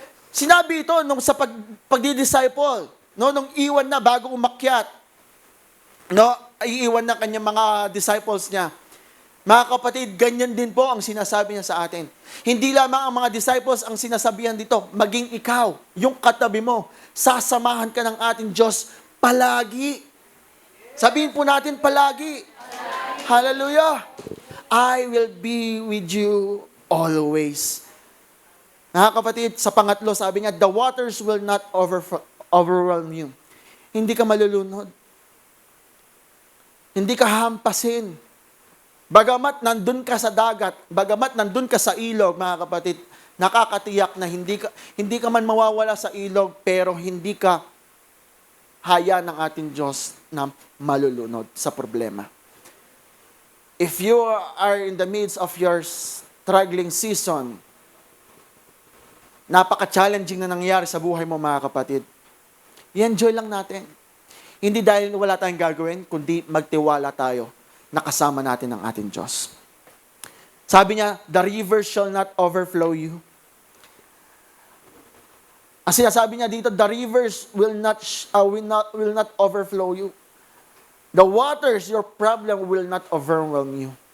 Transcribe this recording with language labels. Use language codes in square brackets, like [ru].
[tl] Sinabi ito nung sa pagdi-disciple, no, nung iwan na bago umakyat, no, iiwan na kanyang mga disciples niya. Mga kapatid, ganyan din po ang sinasabi niya sa atin. Hindi lamang ang mga disciples ang sinasabihan dito, maging ikaw, yung katabi mo, sasamahan ka ng ating Diyos palagi. Sabihin po natin palagi. Hallelujah. [en] I will be with you always. [tl] Mga kapatid, sa pangatlo, sabi niya, [en] the waters will not overwhelm you. [tl] Hindi ka malulunod. Hindi ka hampasin. Bagamat nandun ka sa dagat, bagamat nandun ka sa ilog, mga kapatid, nakakatiyak na hindi ka man mawawala sa ilog, pero hindi ka haya ng ating Diyos na malulunod sa problema. [en] If you are in the midst of your struggling season, [tl] napaka-challenging na nangyari sa buhay mo, mga kapatid, i-enjoy lang natin. Hindi dahil wala tayong gagawin, kundi magtiwala tayo na kasama natin ang ating Diyos. Sabi niya, [en] the river shall not overflow you. [tl] Ang sinasabi niya dito, [en] the rivers will not overflow you. The waters, your problem will not overwhelm you.